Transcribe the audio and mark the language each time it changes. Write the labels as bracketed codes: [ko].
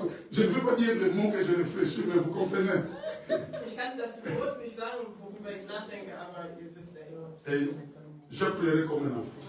[fr] Je ne veux pas dire le mot que je réfléchis, mais vous comprenez. [de] Ich kann das Wort nicht sagen, worüber ich nachdenke, aber ihr wisst ja. [fr] Et je pleurais comme un enfant.